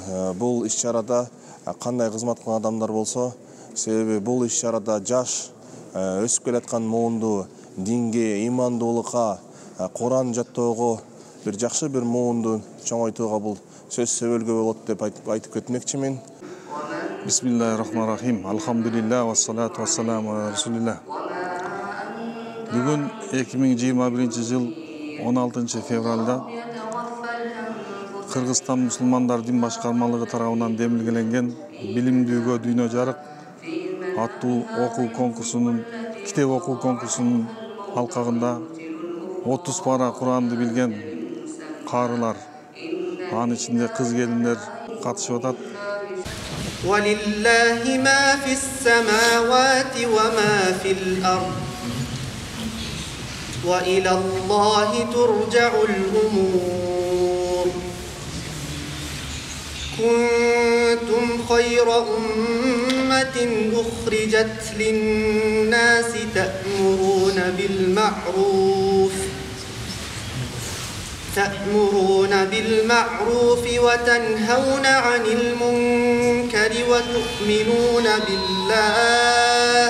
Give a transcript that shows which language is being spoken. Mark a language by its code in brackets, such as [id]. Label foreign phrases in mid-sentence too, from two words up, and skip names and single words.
[ky] Бул иш-чарада кандай кызмат кылган адамдар болсо, себеби бул иш-чарада жаш өсүп келаткан муунду динге, имандуулукка, Куран жаттоого бир жакшы бир муунду чоңойтууга бул сөз сөбөлгө болот деп айтып кетмекчимин. [ar] Бисмиллахиррахманиррахим. الحمد لله والصلاة والسلام على رسول الله. [ky] Бүгүн 2021 жыл 16 февралда Кыргызстан мусулмандар дин башкармалыгы тарабынан демилгеленген билимдүүгө дүйнө жарык аттуу окуу конкурсунун, китеп окуу конкурсунун алкагында 30 пара Куранды билген каарылар, анын ичинде кыз келиндер катышып атат. [ar] ولله ما في السماوات وما في الأرض. وإلى الله ترجع الأمور. كنتم خير أمة أخرجت للناس تأمرون بالمعروف وتنهون عن المنكر وتؤمنون بالله.